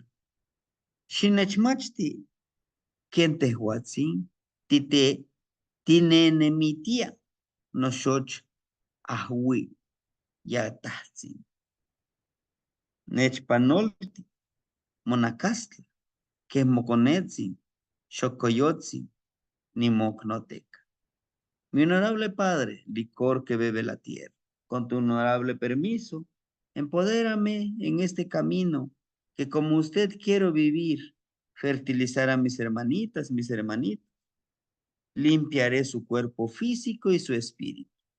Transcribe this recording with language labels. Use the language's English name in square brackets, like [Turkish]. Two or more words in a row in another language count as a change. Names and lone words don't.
[Nahuatl languages] Xinechmachti, ken tehuatzin tinenemitia noxoch ahui yatahtsin. Nechpanolti, monacastla, ken moconetzin, xocoyotzin, nimocnoteca. [Spanish] Mi honorable padre, licor que bebe la tierra, con tu honorable permiso, empodérame en este camino que como usted quiero vivir, fertilizar a mis hermanitas, mis hermanitos, limpiaré su cuerpo físico y su espíritu.